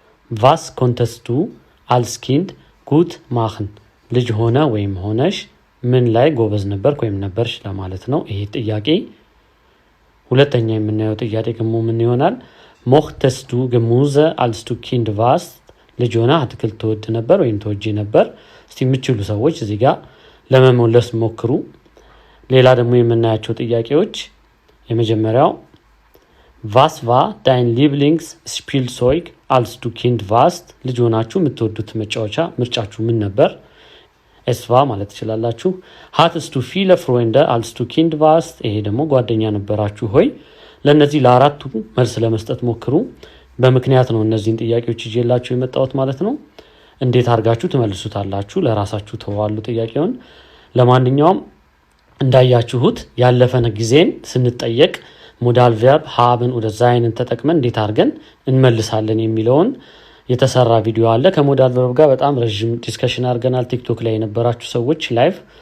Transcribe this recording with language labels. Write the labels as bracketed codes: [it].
[de] Was konntest du als Kind gut machen? [am] ልጅ ሆነ ወይም ሆነሽ ምን ላይ ጎበዝ ነበርክ ወይም ነበርሽ ለማለት ነው ይሄ ጥያቄ። ሁለተኛ የምናየው ጥያቄ ደግሞ ምን ይሆናል? [de] Mochtest du Gemüse als du Kind warst? [am] ልጅ ሆነ አትክልት ትወድ ነበር ወይም ትወጂ ነበር? እስቲ የምትችሉ ሰዎች እዚህ ጋር ለመመለስ ሞክሩ። ሌላ ደግሞ የምናያቸው ጥያቄዎች የመጀመሪያው [de] Was war dein Lieblingsspielzeug als du Kind warst? [am] ልጅ ሆናችሁ የምትወዱት መጫወቻ ምርጫችሁ ምን ነበር? [de] Es war [am] ማለት ትችላላችሁ። [de] Hattest du viele Freunde als du Kind warst? [am] ይሄ ደግሞ ጓደኛ ነበራችሁ ሆይ? ለነዚህ ለአራቱ መልስ ለመስጠት ሞክሩ። በምክንያት ነው እነዚህን ጥያቄዎች ይዤላችሁ የመጣሁት ማለት ነው። እንዴት አድርጋችሁ ትመልሱታላችሁ ለራሳችሁ ተዋሉ ጥያቄውን። ለማንኛውም እንዳያችሁት ያለፈን ጊዜን ስንጠየቅ ሞዳል ቨርብ [de] haben oder sein [am] ተጠቅመን እንዴት አድርገን እንመልሳለን የሚለውን የተሰራ ቪዲዮ አለ። ከሞዳል ቨርብ ጋር በጣም ረጅም ዲስከሽን አድርገናል ቲክቶክ ላይ የነበራችሁ ሰዎች ላይቭ።